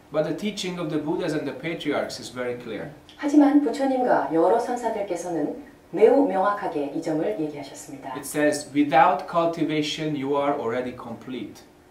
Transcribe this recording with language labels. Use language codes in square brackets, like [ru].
[en] But the teaching of the Buddhas and the patriarchs is very clear. [ko] 하지만 부처님과 여러 선사들께서는 매우 명확하게 이 점을 얘기하셨습니다. [en] It says, without cultivation, you are already complete.